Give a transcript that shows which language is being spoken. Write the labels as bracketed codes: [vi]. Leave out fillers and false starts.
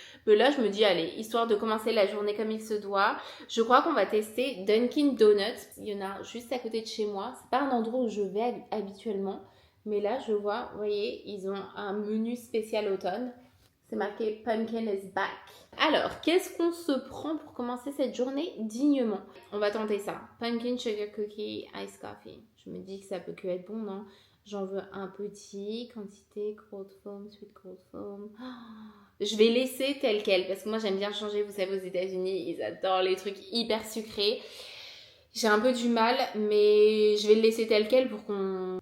[fr] Mais là, je me dis, allez, histoire de commencer la journée comme il se doit, je crois qu'on va tester Dunkin' Donuts. Il y en a juste à côté de chez moi. C'est pas un endroit où je vais habituellement. Mais là, je vois, vous voyez, ils ont un menu spécial automne. C'est marqué [en] Pumpkin is back. [fr] Alors, qu'est-ce qu'on se prend pour commencer cette journée dignement? On va tenter ça. [en] Pumpkin sugar cookie, iced coffee. [fr] Je me dis que ça peut que être bon, non? J'en veux un petit, quantité, cold foam, sweet cold foam. Oh, je vais laisser tel quel parce que moi j'aime bien changer, vous savez aux États-Unis ils adorent les trucs hyper sucrés. J'ai un peu du mal mais je vais le laisser tel quel pour qu'on...